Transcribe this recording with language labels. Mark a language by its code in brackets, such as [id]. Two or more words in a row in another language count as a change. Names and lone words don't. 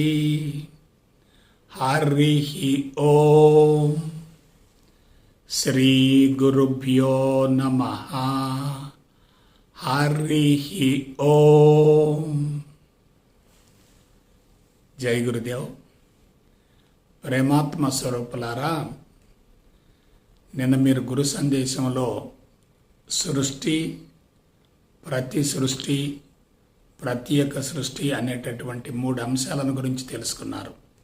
[sa] हरिः ओम। श्री गुरुभ्यो नमः। हरिः ओम। जय गुरुदेव। [te] ప్రేమాత్మ స్వరూపులారా, నిన్న మీరు గురు సందేశంలో సృష్టి, ప్రతి సృష్టి, ప్రత్యేక సృష్టి అనేటటువంటి 3 అంశాలను గురించి తెలుసుకున్నారు.